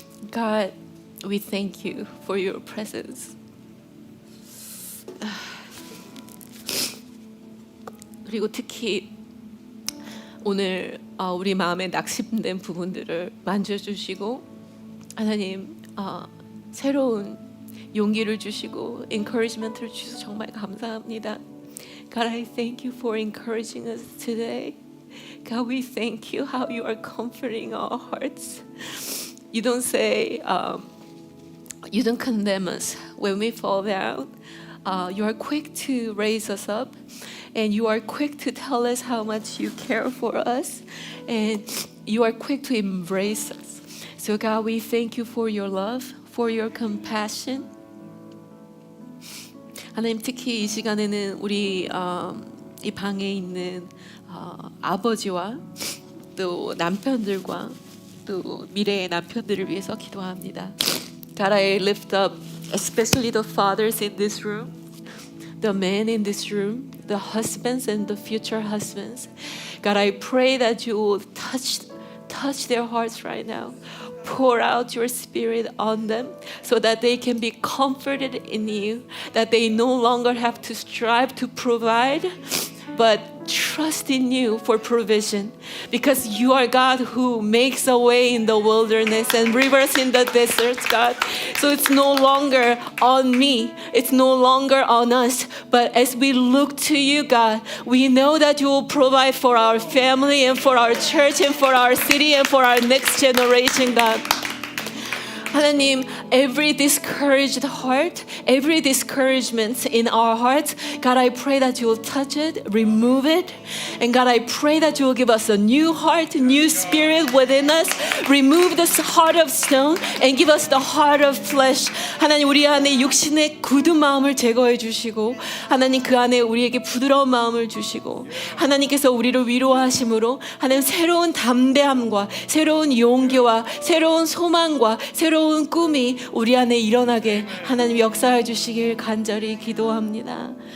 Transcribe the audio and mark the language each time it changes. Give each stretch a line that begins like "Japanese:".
English: God, we thank you for your presence.
Korean: 그리고 특히 오늘 우리 마음에 낙심된 부분들을 만져주시고 하나님 새로운 용기를 주시고 encouragement를 주셔서 정말 감사합니다.
English: God, I thank you for encouraging us today. God, we thank you how you are comforting our hearts. You don't say, you don't condemn us when we fall down. You are quick to raise us up, and you are quick to tell us how much you care for us, and you are quick to embrace us. So God, we thank you for your love, for your compassion.
Korean: 하나님, 특히 이 시간에는 우리 이 방에 있는 아버지와 또 남편들과 또 미래의 남편들을 위해서 기도합니다.
English: God, I lift up especially the fathers in this room, the men in this room, the husbands and the future husbands. God, I pray that you will touch their hearts right now. Pour out your spirit on them so that they can be comforted in you, that they no longer have to strive to provide, but trust in you for provision, because you are God who makes a way in the wilderness and rivers in the deserts, God. So it's no longer on me, it's no longer on us, but as we look to you, God, we know that you will provide for our family and for our church and for our city and for our next generation, God. 하나님, every discouraged heart, every discouragement in our hearts, God, I pray that you will touch it, remove it. And God, I pray that you will give us a new heart, new spirit within us. Remove this heart of stone and give us the heart of flesh.
Korean: 하나님, 우리 안에 육신의 굳은 마음을 제거해 주시고, 하나님 그 안에 우리에게 부드러운 마음을 주시고, 하나님께서 우리를 위로하심으로 하나님 새로운 담대함과 새로운 용기와 새로운 소망과 새로운 꿈이 우리 안에 일어나게 하나님 역사해 주시길 간절히 기도합니다.